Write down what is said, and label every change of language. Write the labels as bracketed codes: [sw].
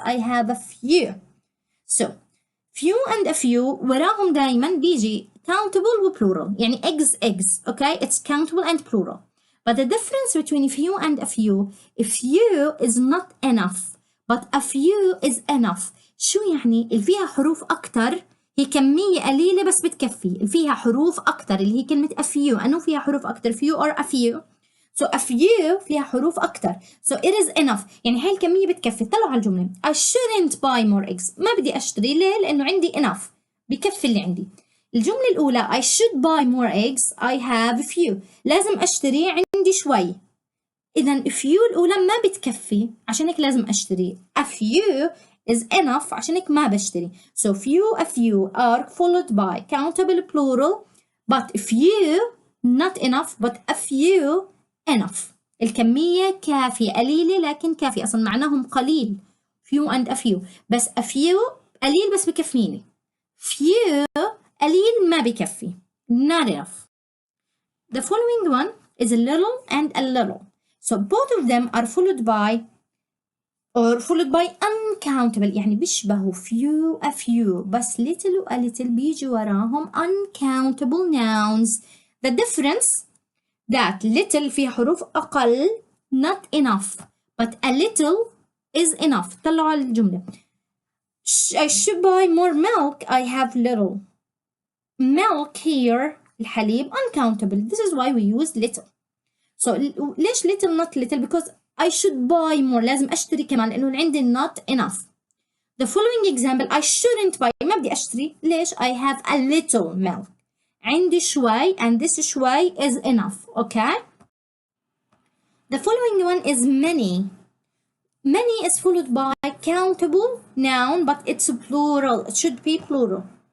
[en] I have a few. So few and a few [ar] وراهم دايما بيجي [en] countable [ar] و [en] plural. [ar] يعني [en] eggs. Okay, it's countable and plural. But the difference between few and a few is not enough, but a few is enough. [ar] شو يعني؟ اللي فيها حروف أكتر هي كمية قليلة بس بتكفي. اللي فيها حروف أكتر اللي هي كلمة a few. أنو فيها حروف أكتر [en] few or a few. So a few [ar] فيها حروف أكتر. [en] So it is enough. [ar] يعني هاي الكمية بتكفي. طلعوا على الجملة. [en] I shouldn't buy more eggs. [ar] ما بدي أشتري. ليه؟ لأنه عندي enough. بكفي اللي عندي. الجملة الأولى [en] I should buy more eggs. I have few. [ar] لازم أشتري عندي شوي. إذا few الأولى ما بتكفي عشان هيك لازم أشتري. [en] A few is enough [ar] عشان هيك ما بشتري. [en] So a few are followed by countable plural but few not enough but a few enough. [ar] الكمية كافية قليلة لكن كافية. أصلا معناهم قليل. [en] Few and a few. [ar] بس a few قليل بس بكفيني. Few قليل ما بكفي. [en] Not enough. The following one is a little and a little. So both of them are followed by uncountable. [ar] يعني بيشبهوا few a few بس little و a little بيجي وراهم uncountable nouns. [en] The difference that little [ar] فيها حروف أقل [en] not enough but a little is enough. [ar] طلعوا على الجملة. [en] I should buy more milk. I have little. Milk here الحليب uncountable. This is why we use little. So [ar] ليش [en] little not little? Because I should buy more. [ar] لازم أشتري كمان لأنه عندي [en] not enough. The following example I shouldn't buy. [ar] ما بدي أشتري. ليش؟ [en] I have a little milk. [ar] عندي شوي [en] and this شوي is enough. Okay? The following one is many. Many is followed by countable noun but it's plural. It should be plural.